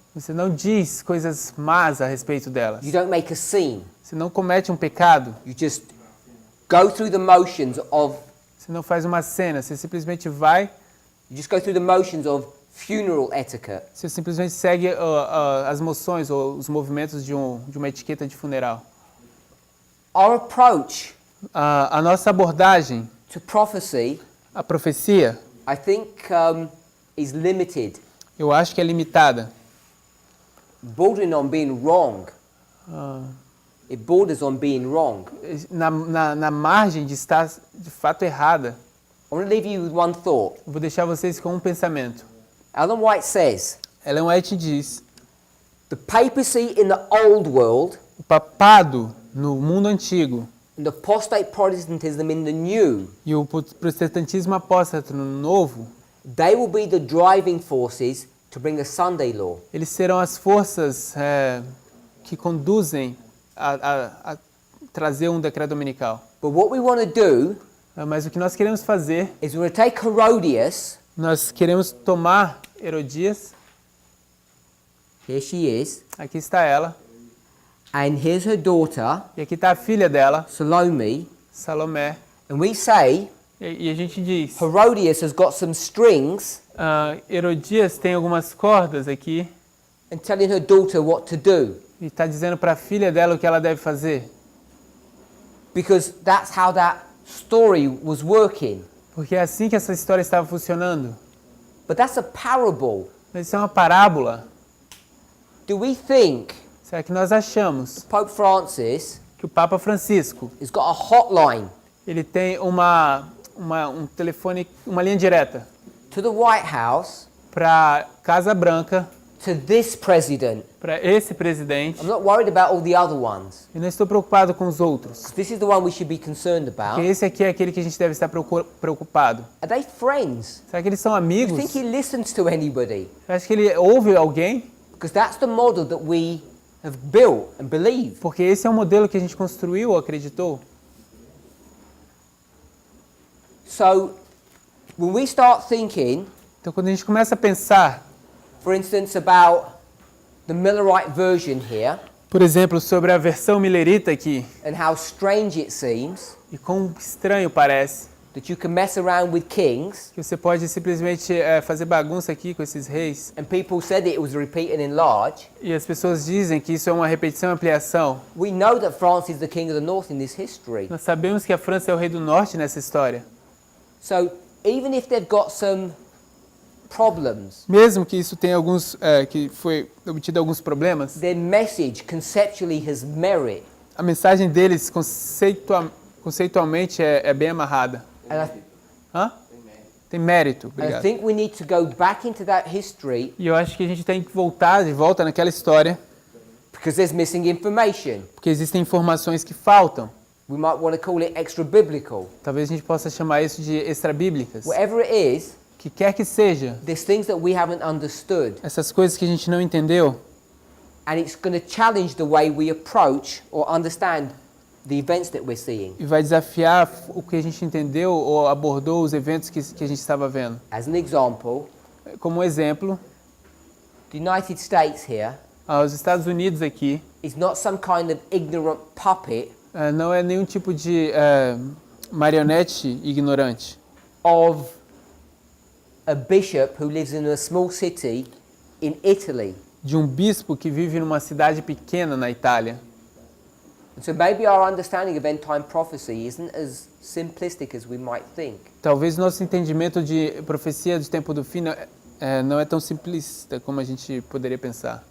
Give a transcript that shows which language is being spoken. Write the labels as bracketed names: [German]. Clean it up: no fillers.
[Portuguese] Você não diz coisas más a respeito delas. [English] You don't make a scene. [Portuguese] Você não comete um pecado. [English] You just go through the motions of. [Portuguese] Você não faz uma cena. Você simplesmente vai. [English] You just go through the motions of funeral etiquette. [Portuguese] Você simplesmente segue as moções ou os movimentos de uma etiqueta de funeral. [English] Our approach. [Portuguese] A nossa abordagem. [English] To prophecy. [Portuguese] A profecia. [English] I think is limited. [Portuguese] Eu acho que é limitada. [English] Bordering on being wrong. It borders on being wrong. [Portuguese] Na margem de estar de fato errada. [English] I want to leave you with one thought. [Portuguese] Eu vou deixar vocês com um pensamento. [English] Ellen White says. [Portuguese] Ellen White diz. [English] The papacy in the old world. [Portuguese] O papado no mundo antigo. [English] And the apostate Protestantism in the new. [Portuguese] E o protestantismo apóstata no novo. [English] They will be the driving forces to bring a Sunday law. [Portuguese] Eles serão as forças que conduzem a trazer um decreto dominical. [English] But what we want to do, [Portuguese] mas o que nós queremos fazer, [English] is we're going to take Herodias. [Portuguese] Nós queremos tomar Herodias. [English] Here she is. [Portuguese] Aqui está ela. [English] And here's her daughter. [Portuguese] E aqui está a filha dela, [English] Salome. [Portuguese] Salomé. [English] And we say, [Portuguese] E a gente diz, [English] Herodias has got some strings [Portuguese] Herodias tem algumas cordas aqui [English] and telling her daughter what to do. [Portuguese] e está dizendo para a filha dela o que ela deve fazer. [English] Because that's how that story was working. [Portuguese] Porque é assim que essa história estava funcionando. [English] But that's a parable. [Portuguese] Mas isso é uma parábola. [English] Do we think [Portuguese] Será que nós achamos [English] Pope Francis [Portuguese] que o Papa Francisco [English] has got a hotline [Portuguese] ele tem um telefone, uma linha direta [English] to the White House, [Portuguese] para Casa Branca, [English] to this president? [Portuguese] para esse presidente? [English] I'm not worried about all the other ones. [Portuguese] E não estou preocupado com os outros. [English] This is the one we should be concerned about. [Portuguese] Porque esse aqui é aquele que a gente deve estar preocupado. [English] Are they friends? [Portuguese] Será que eles são [English] Do [Portuguese] amigos? [English] you think he listens to anybody? [Portuguese] Você acha que ele ouve alguém? [English] Because that's the model that we have built and believe. [Portuguese] Porque esse é o modelo que a gente construiu ou acreditou. [English] So, when we start thinking, [Portuguese] Então quando a gente começa a pensar, [English] for instance, about the Millerite version here, [Portuguese] por exemplo, sobre a versão millerita aqui, [English] and how strange it seems [Portuguese] e quão estranho parece, [English] that you can mess around with kings, [Portuguese] que você pode simplesmente fazer bagunça aqui com esses reis, [English] and people said it was repeat and enlarge, [Portuguese] e as pessoas dizem que isso é uma repetição e ampliação. [English] we know that France is the king of the north in this history. [Portuguese] Nós sabemos que a França é o rei do norte nessa história. [English] So, even if they've got some problems, [Portuguese] Mesmo que isso tenha que foi obtido alguns problemas, [English] their message conceptually has merit. [Portuguese] a mensagem deles conceitualmente é bem amarrada. [English] And [Portuguese] Tem mérito. [English] I [Portuguese] Obrigado. [English] think we need to go back into that history [Portuguese] E eu acho que a gente tem que voltar de volta naquela história, [English] because there's missing information. [Portuguese] porque existem informações que faltam. [English] We might want to call it extra biblical. [Portuguese] Talvez a gente possa chamar isso de extrabíblicas. [English] Whatever it is, [Portuguese] Que quer que seja, [English] there's things that we haven't understood, [Portuguese] essas coisas que a gente não entendeu, [English] and it's going to challenge the way we approach or understand the events that we're seeing. [Portuguese] e vai desafiar o que a gente entendeu ou abordou os eventos que a gente estava vendo. [English] As an example, [Portuguese] Como exemplo, [English] the United States here [Portuguese] os Estados Unidos aqui [English] is not some kind of ignorant puppet [Portuguese] não é nenhum tipo de marionete ignorante [English] of a bishop who lives in a small city in Italy. [Portuguese] de um bispo que vive numa cidade pequena na Itália. [English] And so maybe our understanding of end-time prophecy isn't as simplistic as we might think. [Portuguese] Talvez nosso entendimento de profecia do tempo do fim não é tão simplista como a gente poderia pensar.